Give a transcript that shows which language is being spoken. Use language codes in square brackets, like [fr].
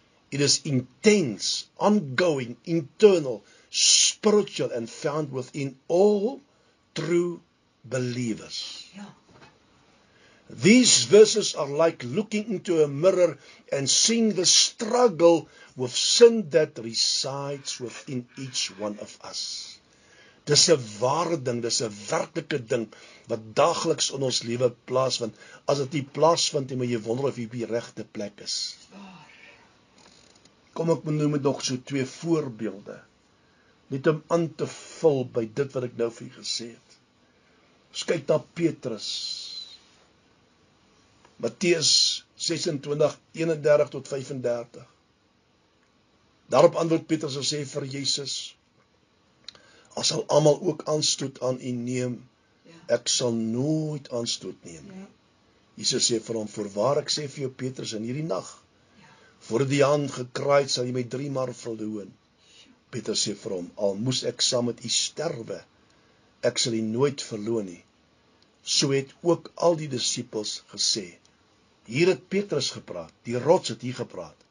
[en] It is intense, ongoing, internal, spiritual, and found within all true believers. [af] Ja, [en] These verses are like looking into a mirror and seeing the struggle with sin that resides within each one of us. [af] Dis 'n ware ding, dis 'n werklike ding wat daagliks in ons lewe plaasvind. As dit nie plaasvind nie, moet jy wonder of jy op die regte plek is. zwaar. Kom ek noem nog so 2 voorbeelde, net om aan te vul by dit wat ek nou vir julle gesê het. Ons kyk na Petrus. Matteus 26:31 tot 35. Daarop antwoord Petrus en sê vir Jesus, as sal almal ook aanstoot aan u neem, Ja, ek sal nooit aanstoot neem. ja, Jesus sê vir hom, voorwaar ek sê vir jou Petrus, in hierdie nag, Ja. voor die haan gekraai het, sal jy my 3 maal verloon. Petrus sê vir hom, al moes ek saam met u sterwe, ek sal u nooit verloon nie. So het ook al die disippels gesê. Hier het Petrus gepraat, die rots het hier gepraat.